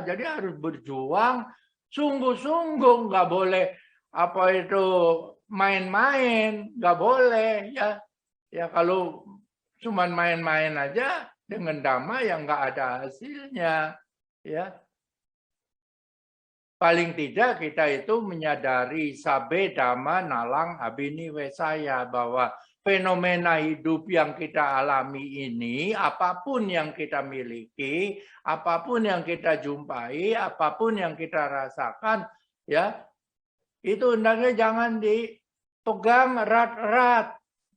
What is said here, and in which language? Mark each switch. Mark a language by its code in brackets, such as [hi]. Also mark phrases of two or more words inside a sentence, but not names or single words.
[id] Jadi harus berjuang sungguh-sungguh, nggak boleh main-main, nggak boleh, ya. Ya kalau cuman main-main aja dengan dhamma yang nggak ada hasilnya, ya. Paling tidak kita itu menyadari [pi] sabe dhamma nalang abini wesaya, [id] bahwa fenomena hidup yang kita alami ini, apapun yang kita miliki, apapun yang kita jumpai, apapun yang kita rasakan, ya, itu hendaknya jangan dipegang erat-erat.